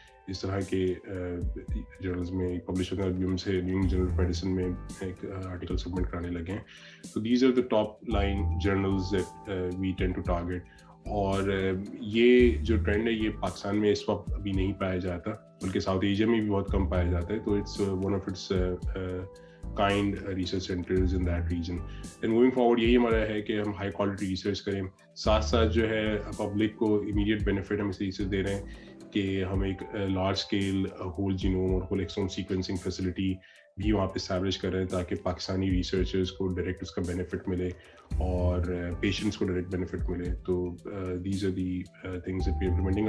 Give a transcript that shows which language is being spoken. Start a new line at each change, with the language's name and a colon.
Hindi: इस तरह के जर्नल्स में पब्लिश होते हैं. अभी हमसे new England journal of medicine में एक आर्टिकल सबमिट कराने लगे हैं.
English: तो these are the top line journals that we tend to target.
Hindi: और ये जो ट्रेंड है ये पाकिस्तान में इस वक्त अभी नहीं पाया जाता, बल्कि साउथ एशिया में भी बहुत कम पाया जाता है.
English: तो it's one of its kind research centers in that region. And moving forward
Hindi: यही हमारा है कि हम high quality research करें, साथ साथ जो है पब्लिक को immediate benefit हम इस से दे रहे हैं कि हम एक large scale whole genome और whole exome sequencing facility भी वहाँ पे establish कर रहे हैं ताकि पाकिस्तानी researchers को direct उसका benefit मिले और patients को direct benefit मिले.
English: तो these are the things that we're implementing.